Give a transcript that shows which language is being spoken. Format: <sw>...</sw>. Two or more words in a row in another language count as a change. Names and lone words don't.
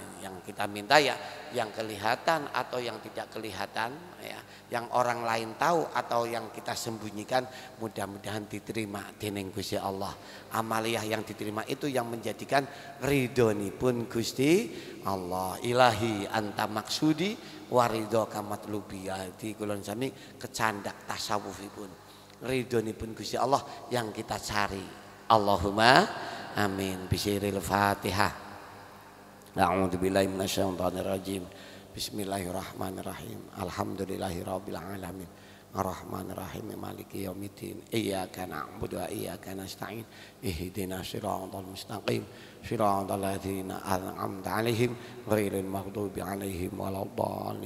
<id>Yang kita minta ya yang kelihatan atau yang tidak kelihatan ya, yang orang lain tahu atau yang kita sembunyikan, mudah-mudahan diterima</id> <jv>dening Gusti Allah.</jv> <id>Amaliyah yang diterima itu yang menjadikan ridhonipun Gusti Allah.</id> <ar>إلهي أنت مقصودي ورضاك مطلوبي.</ar> <jv>Di kulon sami kecandak tasawufipun.</jv> <id>Ridhonipun Gusti Allah yang kita cari.</id> <ar>اللهم آمين. بسر الفاتحة. أعوذ بالله من الشيطان الرجيم. بسم الله الرحمن الرحيم. الحمد لله رب العالمين. الرحمن الرحيم. مالك يوم الدين. إياك نعبد وإياك نستعين. اهدنا الصراط المستقيم. صراط الذين أنعمت عليهم غير المغضوب عليهم ولا الضالين.</ar>